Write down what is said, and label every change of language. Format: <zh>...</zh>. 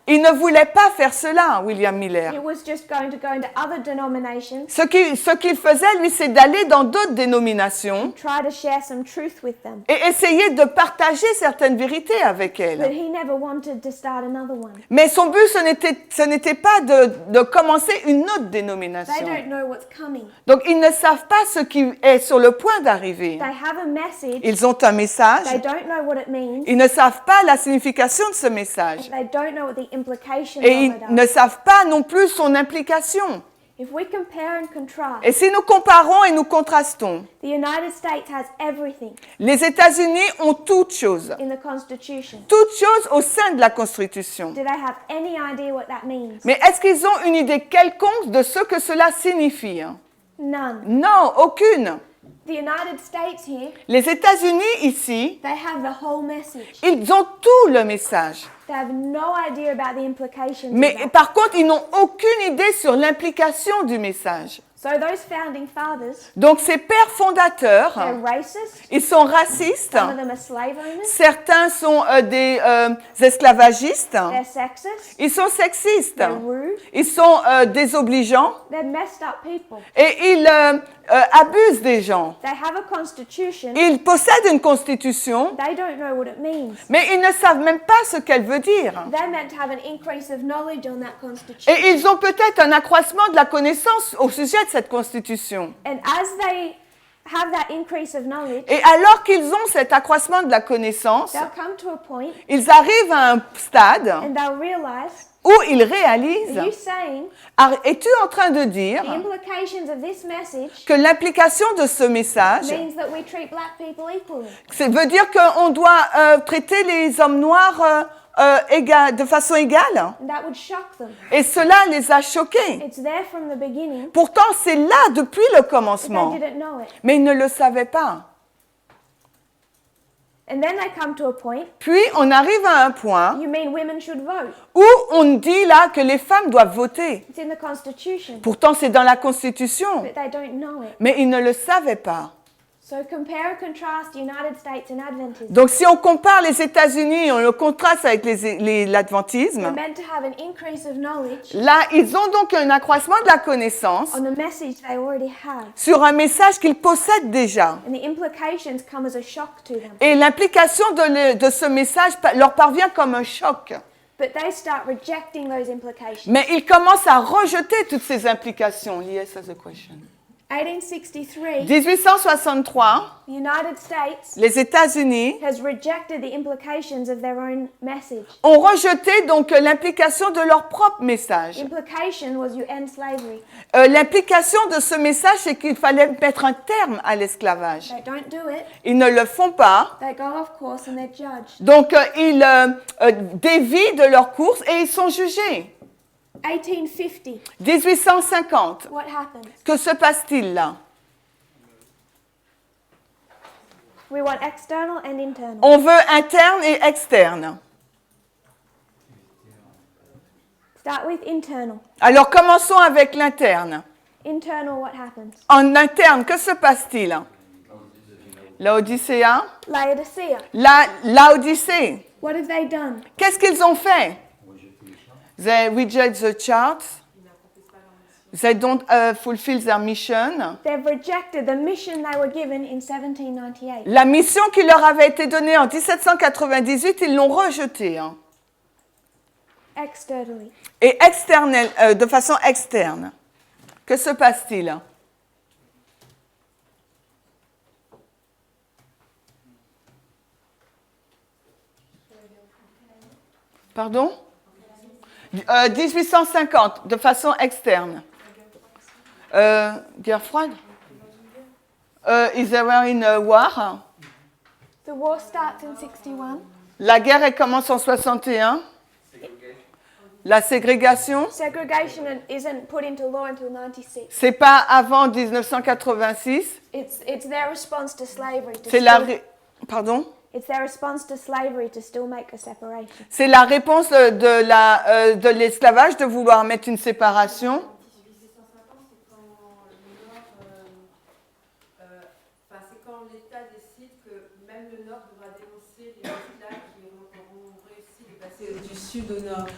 <fr>Il ne voulait pas faire cela, William Miller.</fr> <en>He was just going to go into other denominations,</en> <fr>Ce qu'il faisait, lui, c'est d'aller dans d'autres dénominations</fr> <en>try to share some truth with them.</en> <fr>et essayer de partager certaines vérités avec</fr> <en>But</en> <fr>elles.</fr> <en>he never wanted to start another one.</en> <fr>Mais son but, ce n'était pas de commencer une autre</fr> <en>They</en> <fr>dénomination.</fr> <en>don't know what's coming.</en> <fr>Donc, ils ne savent pas ce qui est sur le point d'arriver.</fr> <en>They have a message.</en> <fr>Ils ont un message.</fr> <en>They don't know what it means.</en> <fr>Ils ne savent pas la signification de ce message.</fr> <en>They don't know what the implications</en> <fr>Et ils</fr> <en>of it</en> <fr>ne</fr> <en>are.</en> <fr>savent pas non plus son implication.</fr> <en>If we compare and contrast,</en> <fr>Et si nous comparons et nous contrastons,</fr> <en>the United States has everything</en> <fr>les États-Unis ont toutes choses.</fr> <en>in the Constitution.</en> <fr>Toutes choses au sein de la Constitution.</fr> <en>Do they have any idea what that means?</en> <fr>Mais est-ce qu'ils ont une idée quelconque de ce que cela signifie?</fr> <en>None.</en> <fr>Non, aucune.</fr> <en>The United States here,</en> <fr>Les États-Unis ici,</fr> <en>they have the whole message.</en> <fr>ils ont tout le message.</fr> <en>They have no idea about the implications</en> <fr>Mais</fr> <en>of that.</en> <fr>par contre, ils n'ont aucune idée sur l'implication du message.</fr> <en>So those founding fathers,</en> <fr>Donc ces pères fondateurs,</fr> <en>they're racist.</en> <fr>ils sont racistes.</fr> <en>Some of them are slave owners.</en> <fr>Certains sont des esclavagistes.</fr> <en>They're sexist.</en> <fr>Ils sont sexistes.</fr> <en>They're rude.</en> <fr>Ils sont désobligeants.</fr> <en>They're messed up people.</en> <fr>Et ils abusent des gens.</fr> <en>They have a constitution.</en> <fr>Ils possèdent une constitution,</fr> <en>They don't know what it means.</en> <fr>mais ils ne savent même pas ce qu'elle veut dire.</fr> <en>They're meant to have an increase of knowledge on that constitution.</en> <fr>Et ils ont peut-être un accroissement de la connaissance au sujet de cette constitution.</fr> <en>And as they have that increase of knowledge,</en> <fr>Et alors qu'ils ont cet accroissement de la connaissance,</fr> <en>they'll come to a point</en> <fr>ils arrivent à un stade</fr> <en>and they'll realize,</en> <fr>où ils réalisent,</fr> <en>are you saying</en> <fr>es-tu en train de dire</fr> <en>the implications of this message</en> <fr>que l'implication de ce message,</fr> <en>means that we treat black people equally?</en> <fr>veut dire qu'on doit traiter les hommes noirs de façon égale?</fr> <en>And that would shock them.</en> <fr>Et cela les a choqués.</fr> <en>It's there from the beginning,</en> <fr>Pourtant, c'est là depuis le</fr> <en>but</en> <fr>commencement.</fr> <en>they didn't know it.</en> <fr>Mais ils ne le savaient pas.</fr> <en>And then they come to a point,</en> <fr>Puis, on arrive à un point</fr> <en>you mean women should vote?</en> <fr>où on dit là que les femmes doivent voter.</fr> <en>It's in the Constitution,</en> <fr>Pourtant, c'est dans la Constitution.</fr> <en>but they don't know it.</en> <fr>Mais ils ne le savaient pas.</fr> <en>So compare and contrast the United States and Adventism.</en> <fr>Donc, si on compare les États-Unis et on le contraste avec</fr> <en>They're</en> <fr>l'adventisme,</fr> <en>meant to have an increase of knowledge</en> <fr>là, ils ont donc un accroissement de la connaissance</fr> <en>on the message they already have.</en> <fr>sur un message qu'ils possèdent déjà.</fr> <en>And the implications come as a shock to them.</en> <fr>Et l'implication de ce message leur parvient comme un choc.</fr> <en>But they start rejecting those implications.</en> <fr>Mais ils commencent à rejeter toutes ces implications.</fr> <en>Yes, as a question. 1863,</en> <fr>1863,</fr> <en>the United States</en> <fr>les États-Unis</fr> <en>has rejected the implications of their own message.</en> <fr>ont rejeté donc l'implication de leur propre message.</fr> <en>Implication was you end slavery.</en> <fr>L'implication de ce message, c'est qu'il fallait mettre un terme à l'esclavage.</fr> <en>They don't do it.</en> <fr>Ils ne le font pas,</fr> <en>They go off course and they're judged.</en> <fr>donc ils dévient de leur course et ils sont jugés.</fr> <en>1850,</en> <fr>1850,</fr> <en>what happens?</en> <fr>que se passe-t-il là?</fr> <en>We want external and internal.</en> <fr>On veut interne et externe.</fr> <en>Start with internal.</en> <fr>Alors commençons avec l'interne.</fr> <en>Internal, what happens?</en> <fr>En interne, que se passe-t-il? Laodicéa?</fr> <en>Laodicea,</en> <fr>Laodicée.</fr> <en>what have they done?</en> <fr>Qu'est-ce qu'ils ont fait?</fr> <en>They reject the charts. They don't fulfill their mission. They've rejected the mission they were given in 1798.</en> <fr>La mission qui leur avait été donnée en 1798, ils l'ont rejetée. Hein.</fr> <en>Externally,</en> <fr>Et de façon externe. Que se passe-t-il? Pardon? 1850, de façon externe. Guerre froide?</fr> <en>Is there in a war? the war starts in 61.</en> <fr>La guerre elle commence en 61. La ségrégation,</fr> <en>Segregation isn't put into law until 96.</en> <fr>c'est pas avant 1986.</fr> <en>It's their response to slavery to</en> <fr>C'est la</fr> <en>still,</en> <fr>pardon?</fr> <en>it's their response to slavery to still make a separation.</en> <fr>C'est la réponse de l'esclavage de vouloir mettre une séparation. 1850, c'est quand le Nord, c'est quand l'État décide que même le Nord devra dénoncer les esclaves qui auront réussi de passer du Sud au Nord.</fr>